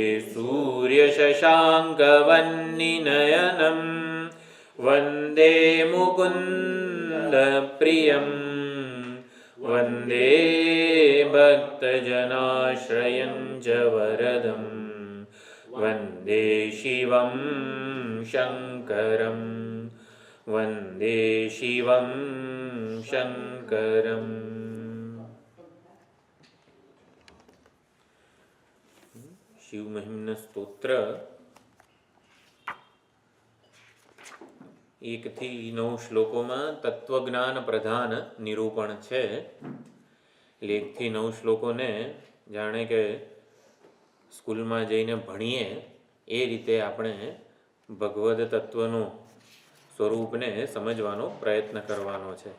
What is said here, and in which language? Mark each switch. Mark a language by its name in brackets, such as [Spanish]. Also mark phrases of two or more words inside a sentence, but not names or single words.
[Sanskrit] सूर्यशशाङ्कवह्निनयनं वन्दे मुकुन्दप्रियं वन्दे भक्तजनाश्रयं च वरदं वन्दे शिवं शङ्करं वन्दे शिवं शङ्करम्। [Gujarati] शिव महिम्न स्तोत्र 1 થી 9 શ્લોકોમાં તત્વજ્ઞાન પ્રધાન નિરૂપણ છે. 1 થી 9 શ્લોકોને જાણે કે સ્કૂલમાં જઈને ભણીએ એ રીતે આપણે ભગવદ તત્વનું સ્વરૂપને સમજવાનો પ્રયત્ન કરવાનો છે.